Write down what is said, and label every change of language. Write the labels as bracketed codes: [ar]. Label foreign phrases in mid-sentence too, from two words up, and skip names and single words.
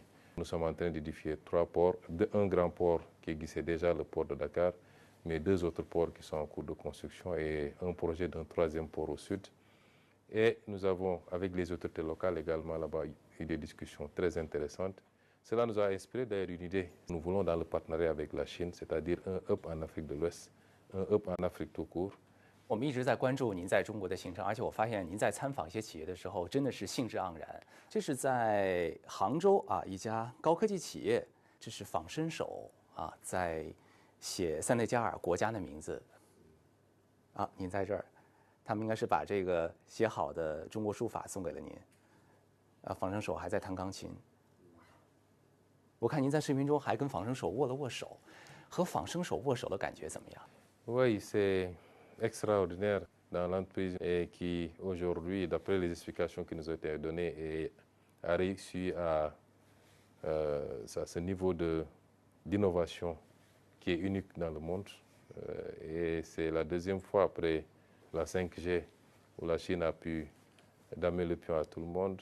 [fr] Nous sommes en train d'édifier 3 ports, un grand port qui existait déjà, le port de Dakar, mais 2 autres ports qui sont en cours de construction et un projet d'un 3e port au sud. Et nous avons, avec les autorités locales également là-bas, eu des discussions très intéressantes. Cela nous a inspiré d'ailleurs une idée. Nous voulons dans le partenariat avec la Chine, c'est-à-dire un hub en Afrique de l'Ouest, un hub en Afrique tout court. [zh] 我们一直在关注您在中国的行程，而且我发现您在参访一些企业的时候，真的是兴致盎然。这是在杭州啊，一家高科技企业，这是仿生手啊，在写塞内加尔国家的名字。啊，您在这儿，他们应该是把这个写好的中国书法送给了您。啊，仿生手还在弹钢琴。我看您在视频中还跟仿生手握了握手，和仿生手握手的感觉怎么样？ [fr] Oui, c'est extraordinaire dans l'entreprise et qui aujourd'hui, d'après les explications qui nous ont été données, a réussi à ce niveau d'innovation qui est unique dans le monde. Et c'est la 2e fois après la 5G où la Chine a pu damer le pion à tout le monde.